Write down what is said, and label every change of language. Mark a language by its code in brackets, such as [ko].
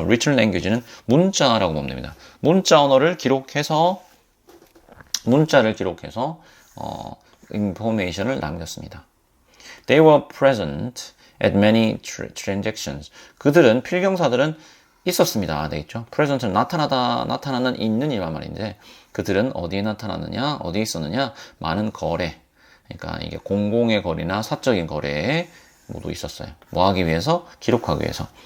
[ko] written language는 문자라고 보면 됩니다. 문자 언어를 기록해서 문자를 기록해서 information을 남겼습니다. [en] They were present at many transactions. [ko] 그들은 필경사들은 있었습니다. 돼 있죠. present는 나타나다, 나타나는 있는 일만 말인데 그들은 어디에 나타나느냐, 어디에 있었느냐, 많은 거래. 그러니까 이게 공공의 거래나 사적인 거래에 모두 있었어요. 뭐 하기 위해서? 기록하기 위해서.